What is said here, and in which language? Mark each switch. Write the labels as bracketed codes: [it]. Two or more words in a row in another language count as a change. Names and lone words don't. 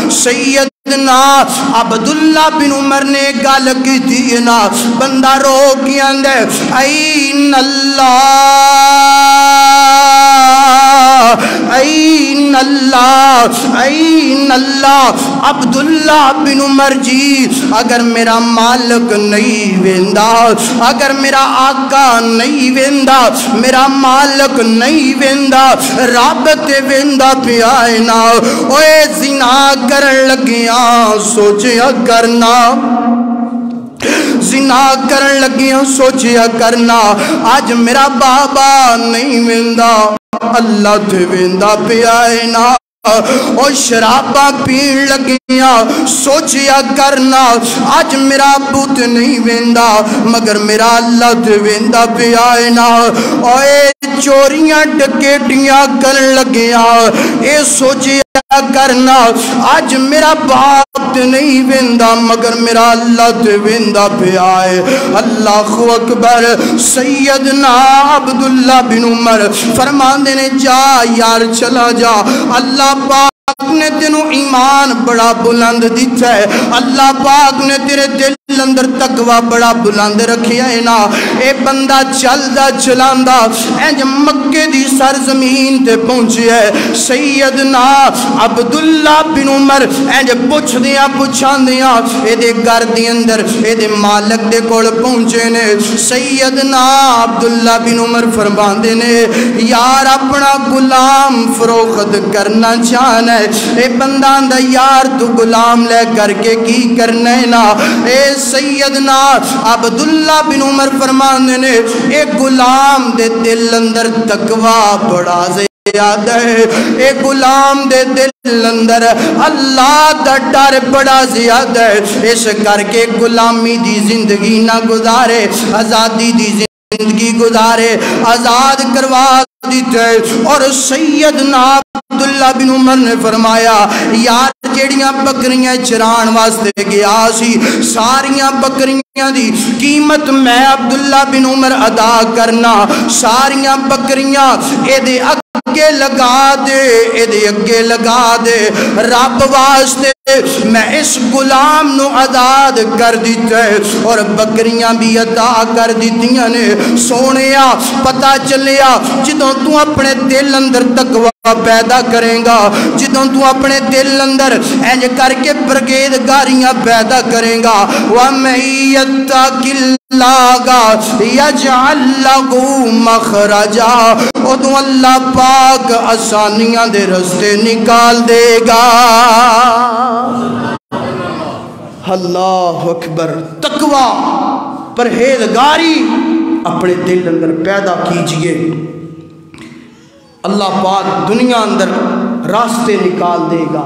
[pa] سیدنا عبداللہ بن عمر نے گل کی تھی نا، بندہ رو کی اندے [ar] این اللہ این اللہ این اللہ، [pa] عبداللہ بن عمر جی اگر میرا مالک نہیں ویندا، اگر میرا آقا نہیں ویندا، میرا مالک نہیں ویندا، رب تے ویندا پیا ہے نا، اوے زنا کرن لگیاں سوچیا کرنا، زنا کرن لگیاں سوچیا کرنا، آج میرا بابا نہیں ویندا اللہ تے ویندا پیا ہے نا، اور شراباں پین لگیاں سوچیا کرنا، آج میرا بت نہیں ویندا مگر میرا اللہ تے ویندا پیا ہے نا، اور چوریاں ڈکیٹیاں کرن لگیاں اے سوچیا کرنا، آج میرا باپ تے نہیں ویندا مگر میرا اللہ تے ویندا پیا ہے۔ [ar] اللہ اکبر۔ [pa] سیدنا عبداللہ بن عمر فرماندے نے جا یار چلا جا، اللہ پاک نے تینوں ایمان بڑا بلند دیتا ہے، اللہ پاک نے تیرے دل اندر تقوی بڑا بلند رکھیا ہے نا، اے بندہ چلدا چلاندا انج مکے دی سرزمین تے پہنچیا ہے۔ سیدنا عبداللہ بن عمر انج پوچھدیاں پوچھاندیاں اے دے گھر دے اندر اے دے مالک دے کول پہنچے نے۔ سیدنا عبداللہ بن عمر فرماندے نے یار اپنا غلام فروخت کرنا چاہنا ہے۔ اے بندہ آندا یار تو غلام لے کر کے کی کرنا ہے نا۔ اے سیدنا عبداللہ بن عمر فرماندے نے اے غلام دے دل اندر تقوی بڑا یاد ہے، اے غلام دے دل اندر اللہ دا ڈر بڑا زیادہ ہے، اس کر کے غلامی دی زندگی نہ گزارے، آزادی دی زندگی گزارے، آزاد کروا دیتے۔ اور سیدنا عبداللہ بن عمر نے فرمایا یار جیڑیاں بکریاں چران واسطے گیا سی، ساریاں بکریاں دی قیمت میں عبداللہ بن عمر ادا کرنا، ساریاں بکریاں اے دے اگے لگا دے، اے دے اگے لگا دے، رب واسطے میں اس غلام نو آزاد کر دیتا ہے، اور بکریاں بھی عطا کر دیتیاں نے۔ سونیا پتہ چلیا جدوں تو اپنے دل اندر تقوی پیدا کریں گا، جدوں تو اپنے دل اندر انج کر کے پرہیزگاریاں پیدا کریں گا، [ar] وَمَن يَتَّقِ اللَّهَ يَجْعَل لَّهُ مَخْرَجًا، [pa] ادوں اللہ پاک آسانیاں دے رستے نکال دے گا۔ [ar] اللہ اکبر۔ [pa] تقوی پرہیزگاری اپنے دل اندر پیدا کیجئے، اللہ پاک دنیا اندر راستے نکال دے گا۔